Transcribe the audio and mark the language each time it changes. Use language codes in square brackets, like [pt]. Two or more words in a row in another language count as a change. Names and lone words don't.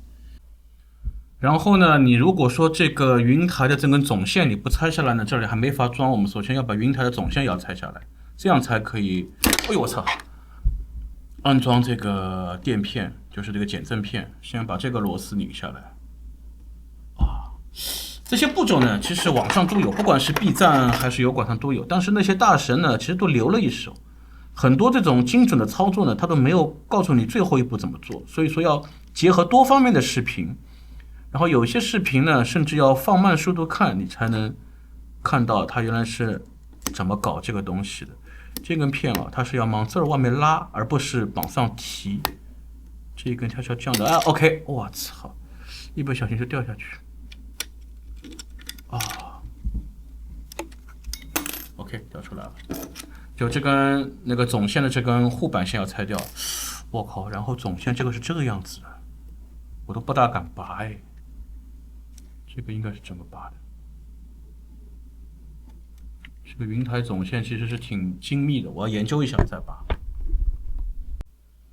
[zh] 然後呢，你如果說這個雲台的這根總線你不拆下來呢，這裡還沒法裝。我們首先要把雲台的總線要拆下來，這樣才可以。哎呦我操！安裝這個墊片，就是這個減震片，先把這個螺絲擰下來。啊，這些步驟呢，其實網上都有，不管是 B 站還是油管上都有。但是那些大神呢，其實都留了一手。很多這種精準的操作呢，他都沒有告訴你最後一步怎麼做。所以說要結合多方面的視頻。然後有些視頻呢，甚至要放慢速度看，你才能看到它原來是怎麼搞這個東西的。這根片啊，它是要往這兒外面拉，而不是往上提。這一根它是要這樣的啊。OK， 我操，一不小心就掉下去。啊 ，OK， 掉出來了。就這根那個總線的這根護板線要拆掉。我靠，然後總線這個是這個樣子的，我都不大敢拔哎。這個應該是怎麼拔的？這個雲台總線其實是挺精密的，我要研究一下再拔。